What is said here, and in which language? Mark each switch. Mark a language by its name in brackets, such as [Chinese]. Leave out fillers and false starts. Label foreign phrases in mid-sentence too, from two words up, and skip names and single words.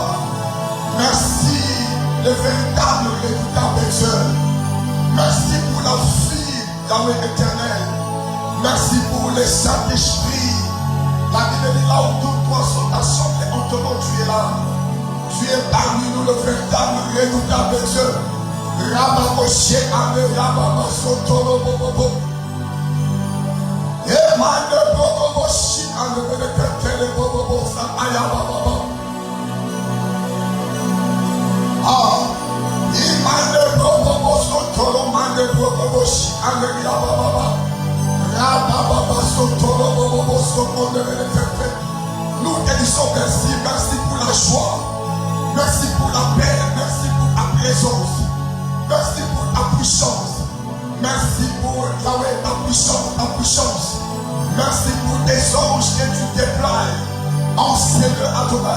[French] Merci, le véritable Dieu. Merci pour la vie dans l'éternel. Merci pour le Saint-Esprit. La Bible dit là où tous trois sont assemblés en ton nom, tu es là. Tu es parmi nous le véritable redoutable Dieu. Rabakoshe ame Rababasotoro bobobo. Emane bobobo shi ame benekele bobobo sa ayababa. Imane bobobo sotoro mane bobobo shi ame Rabababa. Rabababa sotoro bobobo sotoro benekele. Nous te disons merci, merci pour la joie. Merci pour la paix, merci pour ta présence. Merci pour ta puissance. Merci pour ta puissance, ta puissance. Merci pour tes anges que tu déploies en Seigneur Adonai.